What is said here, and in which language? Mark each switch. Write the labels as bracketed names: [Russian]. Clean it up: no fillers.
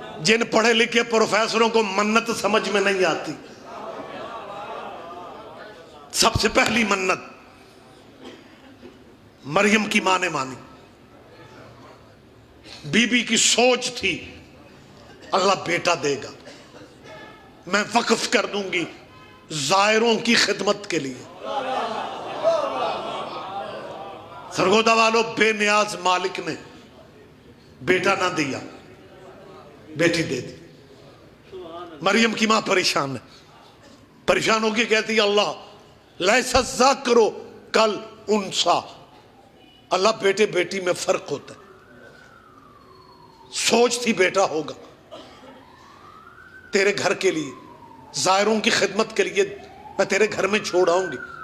[Urdu] جن پڑھے لکھے پروفیسروں کو منت سمجھ میں نہیں آتی، سب سے پہلی منت مریم کی ماں نے مانی. بی بی کی سوچ تھی اللہ بیٹا دے گا، میں وقف کر دوں گی زائروں کی خدمت کے لیے. سرگودا والوں، بے نیاز مالک نے بیٹا نہ دیا، بیٹی دے دی. مریم کی ماں پریشان ہے، پریشان ہو کے کہتی ہے اللہ [Arabic] لیس الذکر کالانثی، [Urdu] اللہ بیٹے بیٹی میں فرق ہوتا ہے. سوچ تھی بیٹا ہوگا، تیرے گھر کے لیے زائروں کی خدمت کے لیے میں تیرے گھر میں چھوڑ آؤں گی.